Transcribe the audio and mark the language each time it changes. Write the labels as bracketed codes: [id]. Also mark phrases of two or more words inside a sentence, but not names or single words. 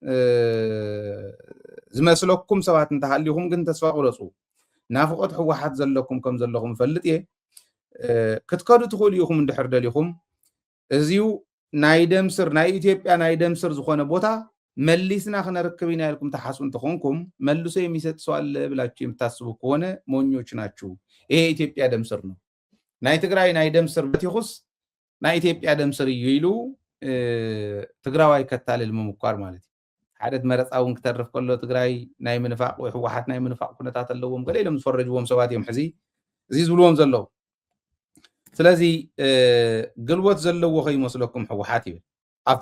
[ti] ዝመስለኩም ሰባት እንተሃሊኹም ግን ተስፋ ቁረፁ ናፍቆት ሕወሓት ዘለኩም ከም ዘለኹም ፈልጥ እየ ክትከዱ ትኽእሉ ኢኹም እንድሕር ደሊኹም እዚዩ ናይ ደምስር ናይ ኢትዮጵያ ናይ ደምስር ዝኾነ ቦታ መሊስና ክነርክብ ኢና ኢልኩም ተሓስቡ እንትኾንኩም [am] መልሶ የሚሰጥ ሰው አለ ብላችሁ የምታስቡ ከሆነ ሞኞች ናችሁ ይሄ ኢትዮጵያ ደምስር ነው [ti] ናይ ትግራይ ናይ ደምስር በቲኹስ ናይ ኢትዮጵያ ደምስር እዩ ኢሉ ትግራዋይ ከታልል ምምኳር ማለት ሓደት መረፃውን ክተርፍ ከሎ ትግራይ ናይ ምንፋቅ ወይ ሕወሓት ናይ ምንፋቅ ኩነታት ኣለዎም ገለ ኢሎም ዝፈረጅዎም ሰባት እዮም ሕዚ እዚ ዝብልዎም ዘለዉ ስለዚ ግልቦት ዘለዎ ከይመስለኩም ሕወሓት ይብል ኣብቲ